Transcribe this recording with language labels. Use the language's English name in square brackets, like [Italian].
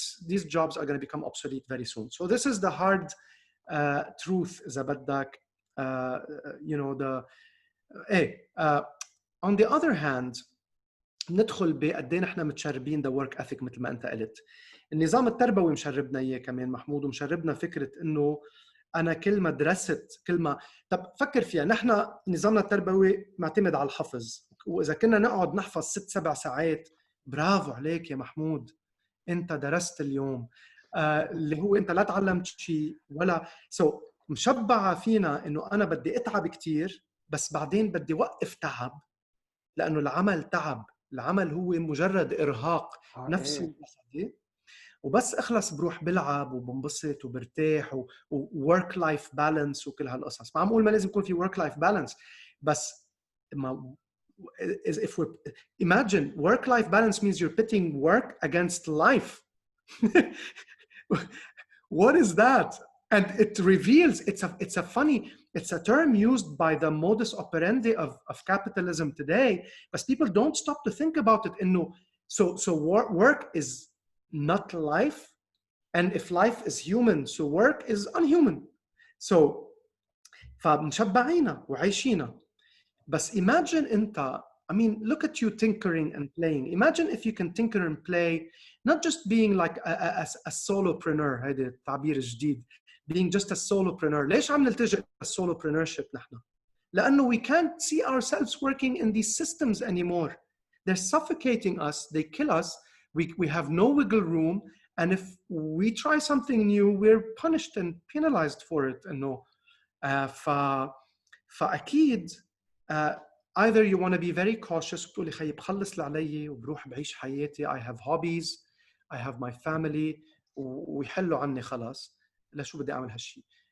[English] These jobs are going to become obsolete very soon. So this is the hard truth [Arabic] إذا بدك. [English] You know on the other hand [Arabic] ندخل بقد ايه نحن متشربين [English] the work ethic [Arabic] مثل ما انت قلت. النظام التربوي مشربنا اياه كمان محمود، ومشربنا فكره انه انا كل ما درست كل ما طب فكر فيها، نحن نظامنا التربوي معتمد على الحفظ، واذا كنا نقعد نحفظ 6-7 ساعات برافو عليك يا محمود انت درست اليوم. اللي هو انت لا تعلمت شيء ولا مشبعه فينا انه انا بدي اتعب كتير بس بعدين بدي وقف تعب، لانه العمل تعب، العمل هو مجرد ارهاق نفسي وجسدي، وبس اخلص بروح بلعب وبنبسط وبرتاح وورك لايف بالانس وكل هالقصص. ما عم اقول ما لازم يكون في ورك لايف بالانس، بس ما [English] if we imagine work life balance means you're pitting work against life. What is that? And it reveals it's a term used by the modus operandi of capitalism today, but people don't stop to think about it. So work is not life, and if life is human, so work is unhuman. [Arabic] So فمشبعينا وعايشينا. بس [English] imagine [Arabic] انت, [English] I mean, look at you tinkering and playing. Imagine if you can tinker and play, not just being like a solopreneur, [Arabic] هيدا التعبير الجديد, [English] being just a solopreneur. [Arabic] ليش عم نلتجئ للsolopreneurship نحن؟ لأنه [English] we can't see ourselves working in these systems anymore. They're suffocating us, they kill us, we have no wiggle room, and if we try something new, we're punished and penalized for it. [Arabic] إنه فأكيد [English] either you want to be very cautious [Arabic] وتقولي خيي بخلص اللي علي وبروح بعيش حياتي, [English] I have hobbies, I have my family, [Arabic] ويحلوا عني خلاص, لا شو بدي أعمل هالشي.